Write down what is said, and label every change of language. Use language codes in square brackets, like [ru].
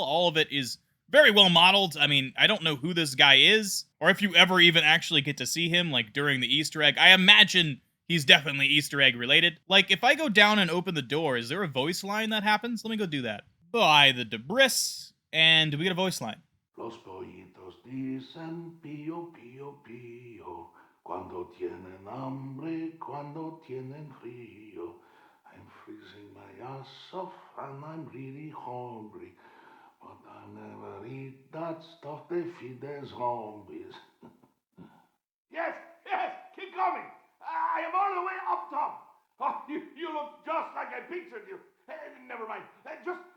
[en] All of it is very well modeled. I mean, I don't know who this guy is, or if you ever even actually get to see him, like, during the Easter egg. I imagine he's definitely Easter egg related. Like, if I go down and open the door, is there a voice line that happens? Let me go do that. By the debris, and we get a voice line. [es] Los pollitos dicen pío, pío, pío, cuando tienen hambre, cuando tienen frío. [en] I'm freezing my ass off and I'm really hungry, but I never eat that stuff they feed their zombies. Yes, keep coming. I am all the way up top. Oh, you look just like I pictured you. Never mind. Just